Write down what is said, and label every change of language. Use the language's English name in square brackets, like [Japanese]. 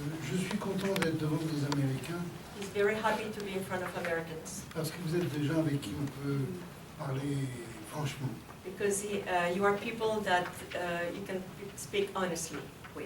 [French] Je suis content d'être devant des Américains [English] He's very happy to be in front of Americans [French] parce que vous êtes des gens avec qui on peut parler franchement. [English] because you are people that you can speak honestly with,